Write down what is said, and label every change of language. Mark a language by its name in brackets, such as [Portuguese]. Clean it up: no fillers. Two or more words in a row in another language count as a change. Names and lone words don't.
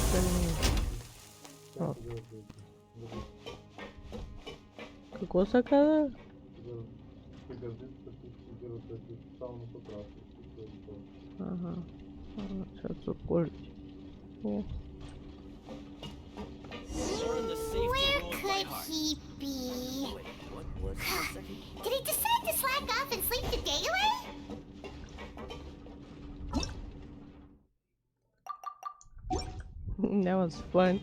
[Russian] O. Какого заказа? Ага. Сейчас уколить. [English] Where could he be? Did he decide to slack off and sleep the day away? That was fun.